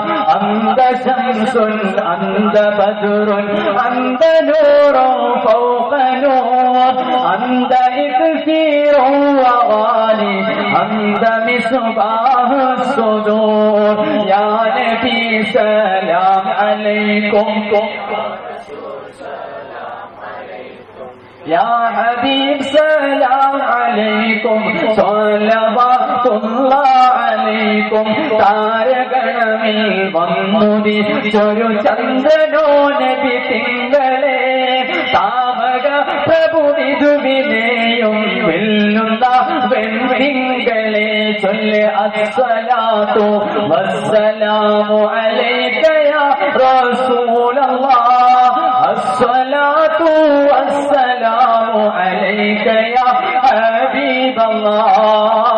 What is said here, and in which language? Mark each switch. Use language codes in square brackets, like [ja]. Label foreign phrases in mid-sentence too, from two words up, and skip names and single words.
[ar] أنت شمس أنت بدر أنت نور فوق نور أنت إكسير وغالي أنت مصباح الصدور. يا نبي سلام عليكم يا حبيب سلام عليكم صلوات الله عليكم. [ml] താരഗണമിൽ വന്നുദിച്ചൊരു ചന്ദ്രനോ നബി തിങ്കളെ, താമക പ്രഭു വിധുവിനെയും വെല്ലുന്ന വെൺതിങ്കളെ. [ar] ചൊല്ല് الصلاة والسلام عليك يا رسول الله، الصلاة والسلام عليك يا حبيب الله.